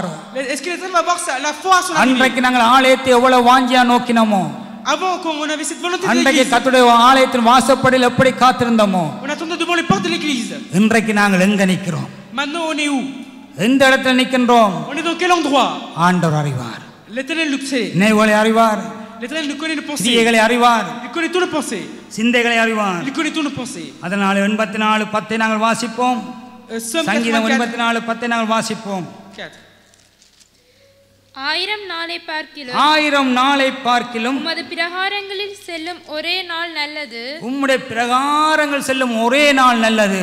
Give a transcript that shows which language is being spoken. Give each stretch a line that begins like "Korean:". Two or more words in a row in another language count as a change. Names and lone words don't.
French: Est-ce que l'Éternel va voir la foi à son arrivée?
Tamil: அன்றைக்கு நாங்கள் ஆலயத்தை எவ்வளவு வாஞ்சியா நோக்கினோமோ.
French: Avant quand on avait cette volonté de
Tamil: அன்றைக்கு
French: l'église.
Tamil: கர்த்தருடைய ஆலயத்தின் வாசப்படியில் எப்படி காத்திருந்தோமோ.
French: On attendait devant les portes de l'église.
Tamil: இன்றைக்கு நாங்கள் எங்க நிற்கிறோம்?
French: Maintenant on est où?
Tamil: எந்த இடத்துல நிற்கின்றோம்?
French: On est dans quel endroit?
Tamil: ஆண்டவர் அறிவார்.
French: L'Éternel nous sait.
Tamil: நினைவுகளை அறிவார்.
French: L'Éternel nous connaît nos pensées.
Tamil: கிரியைகளை அறிவார்.
French: Il connaît tous nos pensées.
Tamil: சிந்தைகளை அறிவார்.
French: Il connaît tous nos pensées.
Tamil: அதனால 84:10 நாங்கள் வாசிப்போம். Somme சங்கீதம் 84. 84:10 நாங்கள் வாசிப்போம். 4. 1000 நாளை பார்க்கிலும் உமது பிரகாரங்களில் செல்லும் ஒரே நாள் நல்லது. உம்முடைய பிரகாரங்கள் செல்லும் ஒரே நாள் நல்லது.